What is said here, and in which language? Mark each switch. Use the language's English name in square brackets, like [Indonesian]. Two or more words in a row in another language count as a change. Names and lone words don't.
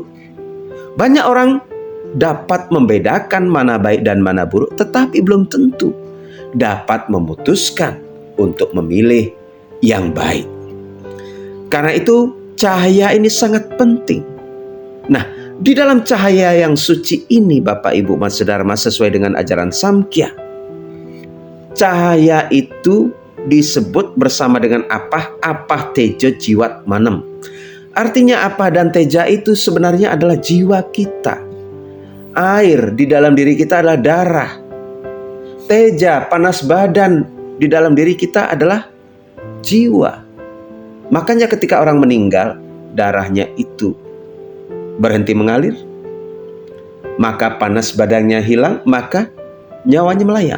[Indonesian] Banyak orang dapat membedakan mana baik dan mana buruk, tetapi belum tentu dapat memutuskan untuk memilih yang baik. Karena itu cahaya ini sangat penting. Nah, di dalam cahaya yang suci ini Bapak Ibu Mas Dharma sesuai dengan ajaran Samkhya, cahaya itu disebut bersama dengan [Sanskrit] apah teja jiwat manem. [Indonesian] Artinya apa dan teja itu sebenarnya adalah jiwa kita. Air di dalam diri kita adalah darah. Teja, panas badan di dalam diri kita adalah jiwa. Makanya ketika orang meninggal, darahnya itu berhenti mengalir, maka panas badannya hilang, maka nyawanya melayang.